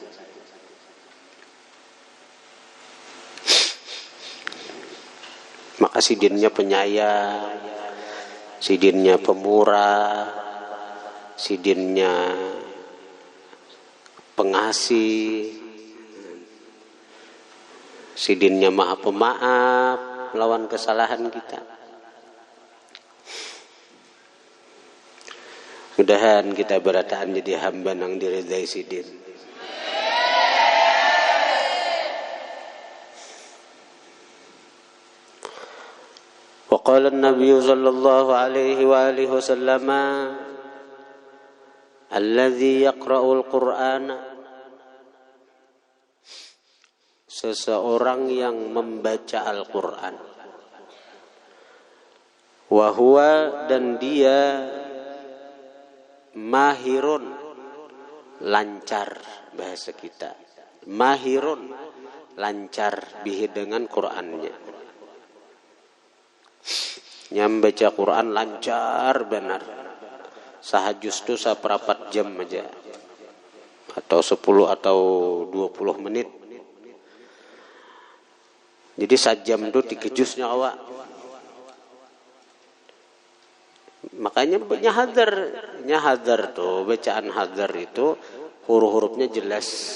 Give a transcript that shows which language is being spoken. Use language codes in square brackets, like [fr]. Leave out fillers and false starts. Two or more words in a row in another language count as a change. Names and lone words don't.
[bjn] Maka Sidinnya penyayang, Sidinnya pemurah, Sidinnya pengasih, Sidinnya Maha Pemaaf melawan kesalahan kita. Mudahan kita berataan jadi hamba nang diridai Sidin. [ar] وقال النبي صلى الله عليه وآله وسلم الذي يقرأ القرآن, [id] seseorang yang membaca Al-Qur'an, [ar] وهو, [id] dan dia mahirun, lancar bahasa kita, mahirun, lancar bihi dengan Qur'annya. [bjn] Nyambaca Qur'an lancar benar. Sahajus tu saperapat jam aja, atau 10 atau 20 menit. Jadi sajam tu 3 juz nyawa. Makanya nyahadar tuh, bacaan hadar itu huruf-hurufnya jelas.